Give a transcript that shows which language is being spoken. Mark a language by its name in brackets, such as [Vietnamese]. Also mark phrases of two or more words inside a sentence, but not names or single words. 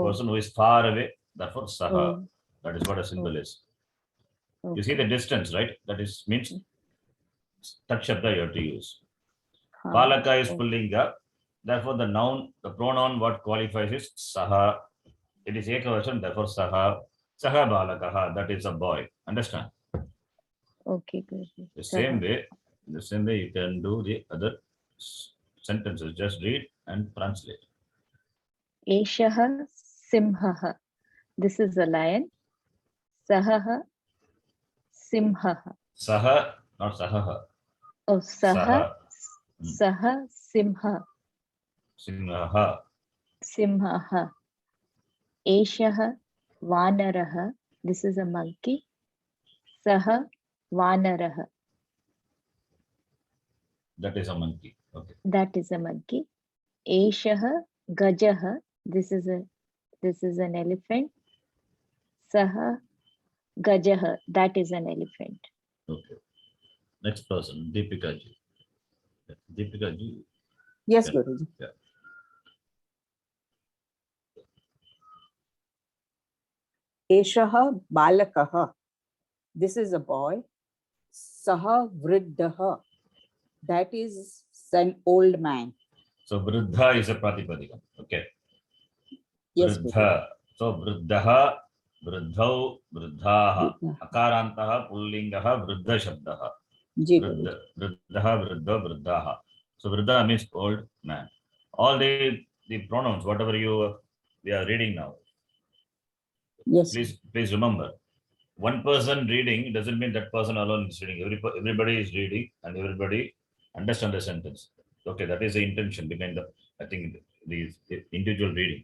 [English] person who is far away. Therefore, saha. Oh. That is what a symbol is. You Okay. see the distance, right? That is means [Sanskrit] tat shabda [English] you have to use. Ha. Balaka is Oh. [Sanskrit] pullinga. [English] Therefore, the noun, the pronoun, what qualifies is saha. It is ekavachan. Therefore, [Sanskrit] saha. Saha balakaha. [English] That is a boy. Understand? Okay, Guruji. The same way, you can do the other sentences. Just read and translate. [Sanskrit] Eshah simhah. [English] This is a lion. [Sanskrit] Saha simhah. [English] Saha, not sahaha. [Sanskrit] Oh, saha. Hmm. Saha simha. Simha. Simhah. Eshah vanarah. [English] This is a monkey. [Sanskrit] Saha vanarah. [English] That is a monkey. Okay. That is a monkey. [Sanskrit] Eshah gajah. [English] This is an elephant. [Sanskrit] Saha Gajah, [English] that is an elephant. Okay. Next person, Deepika ji. Deepika ji. Yes, Yeah. Guruji. Yeah. [Sanskrit] Eshaha balakaha. [English] This is a boy. [Sanskrit] Saha vriddaha. [English] That is an old man. So Vriddha is a Pratipadika. Okay. Yes, Guruji. [Sanskrit] Vriddha. So Vriddaha, Vriddhau, Vriddhaha. Akarantaha, Pullingaha, Vriddha Shabdaha. [Hindi] Ji, Guruji. [Sanskrit] Vriddhaha, Vriddha, Vriddhaha. [English] So Vriddha means old man. All the pronouns, whatever we are reading now, Yes. please remember, one person reading doesn't mean that person alone is reading. Everybody is reading and everybody understand the sentence. Okay, that is the intention behind I think the individual reading.